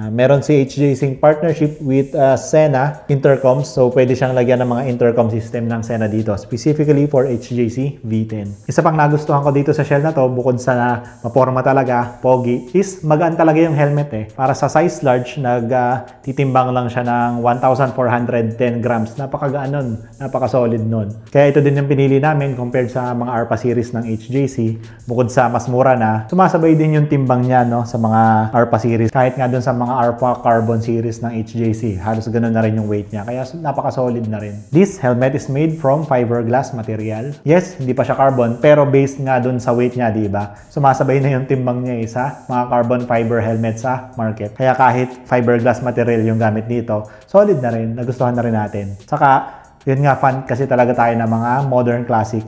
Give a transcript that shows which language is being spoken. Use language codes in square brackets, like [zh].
[tl] Meron si HJC partnership with Sena Intercoms. So, pwede siyang lagyan ng mga intercom system ng Sena dito. Specifically for HJC V10. Isa pang nagustuhan ko dito sa shell na to, bukod sa maporma talaga, pogi, is magaan talaga yung helmet eh. Para sa size large, titimbang lang siya ng 1,410 grams. Napakagaan nun. Napaka-solid nun. Kaya ito din yung pinili namin compared sa mga ARPA series ng HJC. Bukod sa mas mura na, sumasabay din yung timbang niya, no, sa mga ARPA series. Kahit nga dun sa mga ARPA carbon series ng HJC, halos ganun na rin yung weight niya. Kaya napaka-solid na rin. [en] This helmet is made from fiberglass material. [tl] Yes, hindi pa siya carbon, pero based nga dun sa weight niya, di ba? Sumasabay na yung timbang niya sa mga carbon fiber helmet sa market. Kaya kahit fiberglass material yung gamit dito, solid na rin. Nagustuhan na rin natin. Saka, yun nga, fan kasi talaga tayo ng mga modern classic.